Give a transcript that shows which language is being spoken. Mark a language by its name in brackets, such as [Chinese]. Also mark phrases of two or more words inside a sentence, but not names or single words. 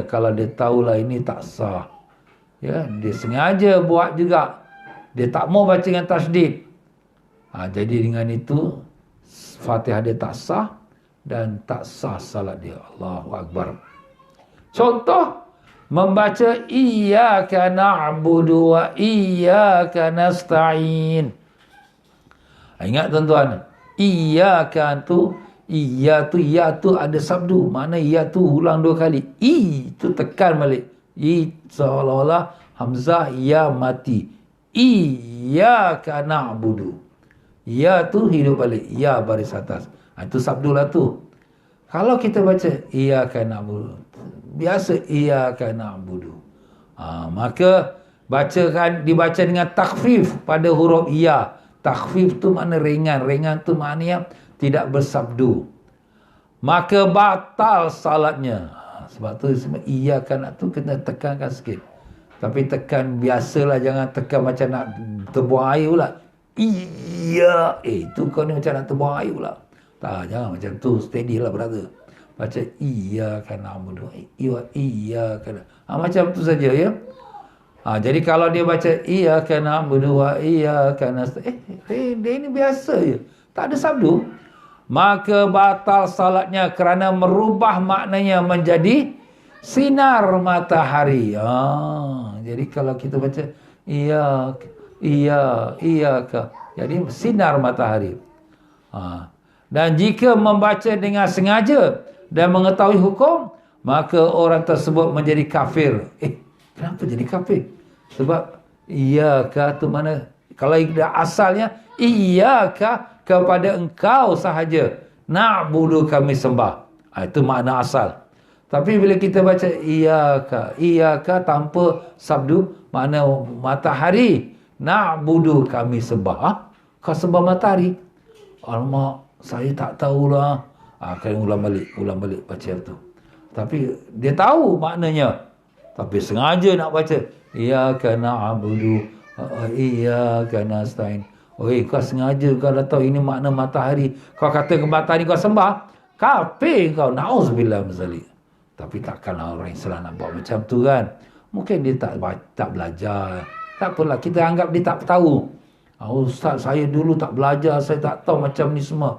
[Malay] Kalau dia tahulah ini tak sah, ya, dia sengaja buat juga, dia tak mau baca dengan tasydid, jadi dengan itu Fatihah dia tak sah dan tak sah salat dia. [Arabic] الله أكبر. [Malay] Contoh, membaca [Arabic] إياك نعبد وإياك نستعين. [Malay] Ingat tuan-tuan, iyyaka tu, iya tu ada sabdu. Mana iya tu ulang dua kali. I tu tekan balik. I seolah-olah hamzah ya mati. [Arabic] إياك نعبد. [Malay] Ya tu hidup balik. Ya baris atas. Itu sabdu lah tu. Kalau kita baca [Arabic] إياك نعبد, [Malay] biasa [Arabic] إياك نعبد, [Malay] maka dibaca dengan takhfif pada huruf ya. Takhfif tu makna ringan. Ringan tu maknanya tidak bersabdu. Maka batal salatnya. Sebab tu iyyaka tu kena tekankan sikit. Tapi tekan biasalah, jangan tekan macam nak terbuang air pula. Iya, tu kau ni macam nak terbuang air pula. Tak, jangan macam tu, steady lah brother. Baca [Arabic] إياك نعبد, [Malay] iyyaka. Macam tu saja ya. Jadi kalau dia baca [Arabic] إياك نعبد وإياك نستعين, [Malay] dia ini biasa je, tak ada sabdu, maka batal salatnya kerana merubah maknanya menjadi sinar matahari. Jadi kalau kita baca iyyaka, jadi sinar matahari. Dan jika membaca dengan sengaja dan mengetahui hukum, maka orang tersebut menjadi kafir. Kenapa jadi kafir? Sebab iyyaka tu mana, kalau asalnya iyyaka, kepada engkau sahaja na'budu kami sembah. Itu makna asal. Tapi bila kita baca iyyaka tanpa sabdu, makna matahari, na'budu kami sembah. Kau sembah matahari? Alamak, saya tak tahulah. Kena ulang balik baca tu. Tapi dia tahu maknanya, tapi sengaja nak baca [Arabic] إياك نعبد وإياك نستعين. [Malay] Kau sengaja, kau dah tahu ini makna matahari, kau kata ke matahari kau sembah, kafir kau, [Arabic] نعوذ بالله من ذلك. [Malay] Tapi takkanlah orang Islam nak buat macam tu kan. Mungkin dia tak belajar. Tak apalah, kita anggap dia tak tahu. Ustaz, saya dulu tak belajar, saya tak tahu macam ni semua.